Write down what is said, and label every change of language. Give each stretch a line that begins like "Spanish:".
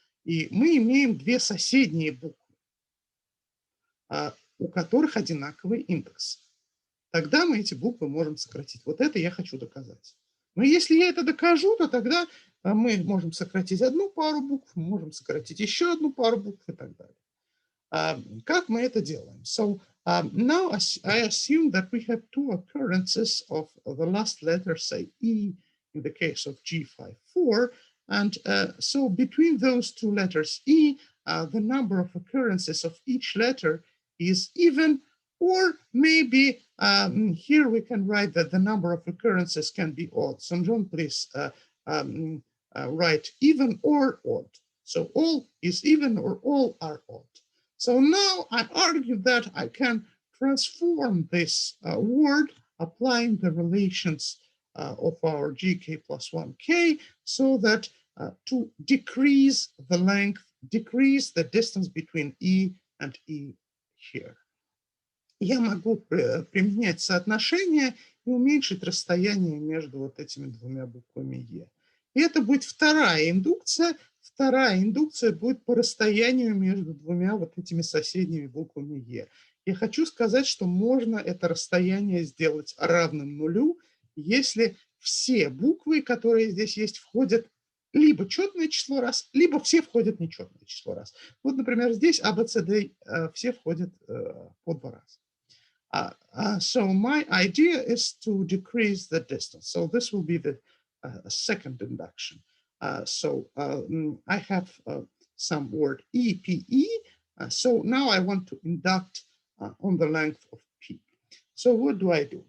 Russian: И мы имеем две соседние буквы, у которых одинаковый индекс. Тогда мы эти буквы можем сократить. Вот это я хочу доказать. Но если я это докажу, то тогда мы можем сократить одну пару букв, можем сократить еще одну пару букв и так далее. Как мы это делаем?
English: So now I assume that we have two occurrences of the last letter, say E, in the case of G54. And so between those two letters E, the number of occurrences of each letter is even, or maybe here we can write that the number of occurrences can be odd. So John, please write even or odd. So all is even or all are odd. So now I argue that I can transform this word applying the relations of our GK plus 1K so that to decrease the length, decrease the distance between E and E here.
Russian: Я могу применять соотношение и уменьшить расстояние между вот этими двумя буквами Е. И это будет вторая индукция. Вторая индукция будет по расстоянию между двумя вот этими соседними буквами Е. Я хочу сказать, что можно это расстояние сделать равным нулю, если все буквы, которые здесь есть, входят либо четное число раз, либо все входят в нечетное число раз. Вот, например, здесь A, B, C, D все входят по 2 раза.
English: So my idea is to decrease the distance. So this will be the second induction. I have some word EPE. So now I want to induct on the length of P. So what do I do?